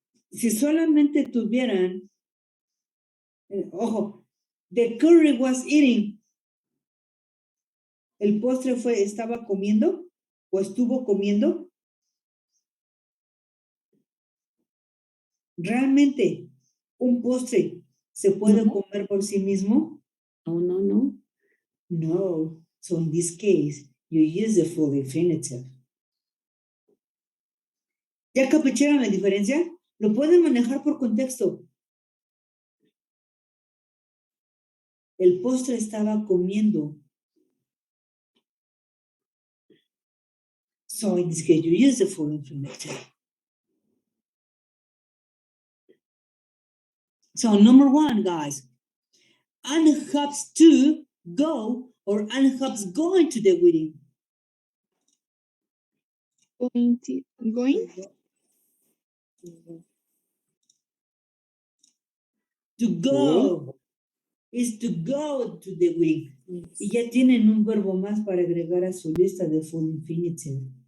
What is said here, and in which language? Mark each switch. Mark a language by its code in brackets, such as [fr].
[es] Si solamente tuvieran, ojo, [en] the curry was eating. [es] El postre estaba comiendo o estuvo comiendo. ¿Realmente un postre se puede comer por sí mismo? [en] Oh, no, no. No. So in this case, you use the full infinitive. [es] ¿Ya capicharon la diferencia? Lo pueden manejar por contexto. El postre estaba comiendo. [en] So in this case, you use the full infinitive. So number one, guys, Anne has to go or Anne has going to the wedding. Going? To go is to go to the wedding. [es] Y ya tienen un verbo más para agregar a su lista de full infinitive.